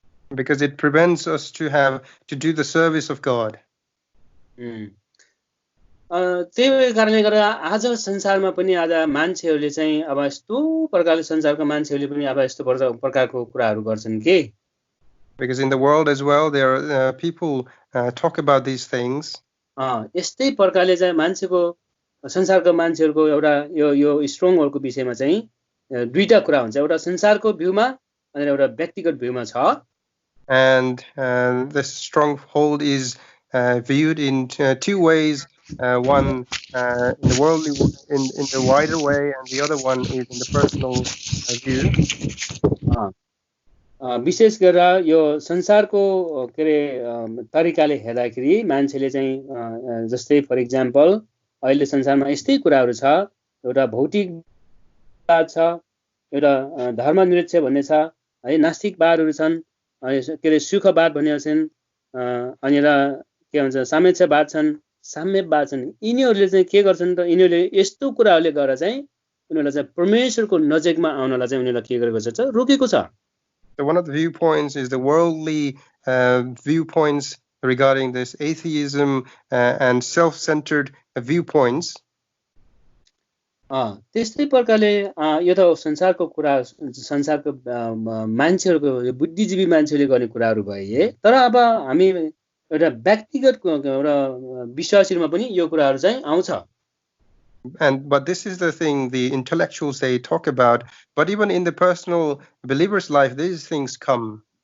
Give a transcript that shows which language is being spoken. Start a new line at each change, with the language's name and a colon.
English: Because it prevents us to do the service of God.
Nepali: त्यही कारणले गर्दा आज संसारमा पनि आज मान्छेहरूले चाहिँ अब यस्तो प्रकारले संसारको मान्छेहरूले पनि अब यस्तो प्रकारको कुराहरू गर्छन् के.
English: Because in the world as well there are people talk about these things.
Nepali: यस्तै प्रकारले चाहिँ मान्छेको संसारको मान्छेहरूको एउटा यो स्ट्रङ होलको विषयमा चाहिँ दुईटा कुरा हुन्छ एउटा संसारको भ्यूमा अनि एउटा व्यक्तिगत भ्यूमा छ.
English: And this stronghold is viewed in two ways. One in the worldly, in the wider way, and the other one is in the personal view.
Nepali: विशेष गरेर यो संसारको के रे तरिकाले हेर्दाखेरि मान्छेले चाहिँ जस्तै
English: for example
Nepali: अहिले संसारमा यस्तै कुराहरू छ एउटा भौतिकवाद छ एउटा धर्मनिरपेक्ष भन्ने छ है नास्तिकवादहरू छन् के रे सुखवाद भन्ने छन् अनि र के भन्छ साम्यवाद छन् साम्यवाद छन्. यिनीहरूले चाहिँ के गर्छन् त यिनीहरूले यस्तो कुराहरूले गरेर चाहिँ उनीहरूलाई चाहिँ परमेश्वरको नजिकमा आउनलाई चाहिँ उनीहरूलाई के गरेको छ रोकेको छ.
English: So one of the viewpoints is the worldly viewpoints regarding this atheism and self-centered viewpoints.
Nepali: त्यस्तै प्रकारले यो त संसारको कुरा संसारको मान्छेहरूको बुद्धिजीवी मान्छेले गर्ने कुराहरू भए तर अब हामी एउटा व्यक्तिगत एउटा विश्वासीमा पनि यो कुराहरू चाहिँ आउँछ.
English: But this is the thing the intellectuals they talk about, but even in the personal believer's life these things come.